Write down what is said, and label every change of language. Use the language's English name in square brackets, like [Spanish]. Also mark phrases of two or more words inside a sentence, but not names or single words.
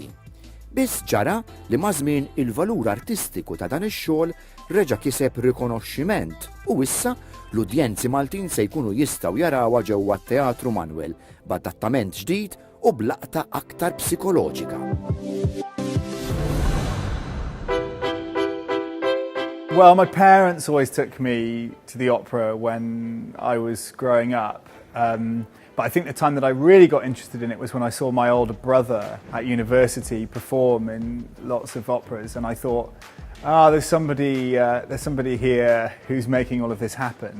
[Maltese] Biss ġara li mażmien il-valur artistiku ta' dan ix-xogħol reġa' kiseb rikonoxximent u issa l-udjenzi Maltin se jkunu jistgħu jarawha ġewwa t-Teatru Manuel b'adattament ġdid u b'laqta aktar psikoloġika. [English] Well, my parents always took me to the opera when I was growing up. But I think the time that I really got interested in it was when I saw my older brother at university perform in lots of operas, and I thought, there's somebody here who's making all of this happen.